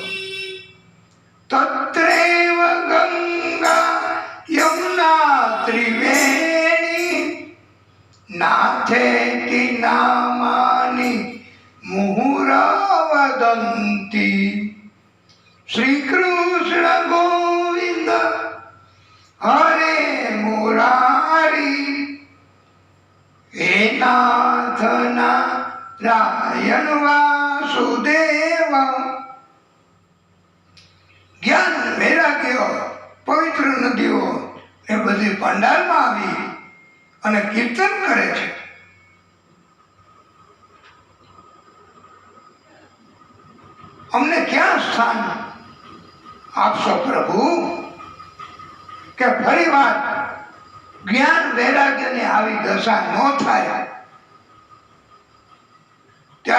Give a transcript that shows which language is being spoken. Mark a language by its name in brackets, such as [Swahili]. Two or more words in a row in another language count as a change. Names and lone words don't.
[Sanskrit] तत्रैव गंगा यमुना त्रिवेणी, नाथेति नामानि मुहुरवदन्ति. श्री कृष्ण गोविंद हरे मुरारी, हे नाथ नारायण वासुदेव. [Gujarati] જ્ઞાન, વૈરાગ્ય, પવિત્ર નદીઓ એ બધી પંડાલમાં આવી અને કીર્તન કરે છે. અમને ક્યાં સ્થાન આપશો પ્રભુ કે ફરી વાર જ્ઞાન વૈરાગ્યની આવી દશા ન થાય.